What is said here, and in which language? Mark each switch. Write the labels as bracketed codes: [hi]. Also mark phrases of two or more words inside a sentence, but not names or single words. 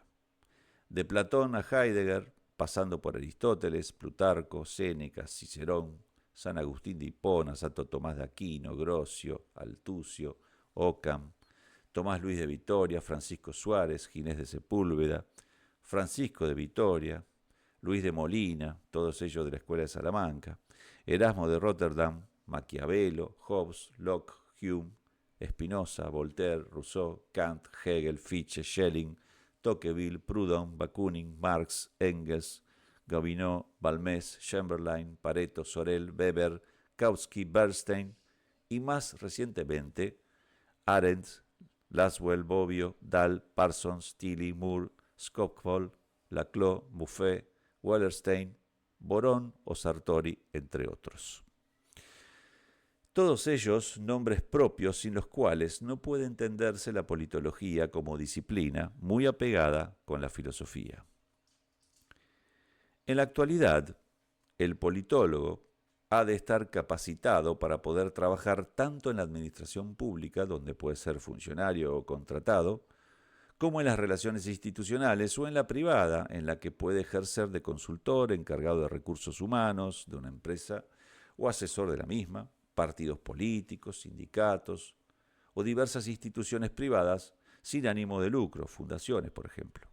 [es] De Platón a Heidegger, pasando por Aristóteles, Plutarco, Séneca, Cicerón, San Agustín de Hipona, Santo Tomás de Aquino, Grocio, Altucio, Occam, Tomás Luis de Vitoria, Francisco Suárez, Ginés de Sepúlveda, Francisco de Vitoria, Luis de Molina, todos ellos de la Escuela de Salamanca, Erasmo de Rotterdam, Maquiavelo, Hobbes, Locke, Hume, Spinoza, Voltaire, Rousseau, Kant, Hegel, Fichte, Schelling, Tocqueville, Proudhon, Bakunin, Marx, Engels, Gobineau, Balmés, Chamberlain, Pareto, Sorel, Weber, Kautsky, Bernstein y más recientemente Arendt, Laswell, Bobbio, Dahl, Parsons, Tilly, Moore, Skocpol, Laclau, Buffet, Wallerstein, Borón o Sartori, entre otros. Todos ellos nombres propios sin los cuales no puede entenderse la politología como disciplina muy apegada con la filosofía. En la actualidad, el politólogo ha de estar capacitado para poder trabajar tanto en la administración pública, donde puede ser funcionario o contratado, como en las relaciones institucionales o en la privada, en la que puede ejercer de consultor, encargado de recursos humanos de una empresa o asesor de la misma, partidos políticos, sindicatos o diversas instituciones privadas sin ánimo de lucro, fundaciones, por ejemplo.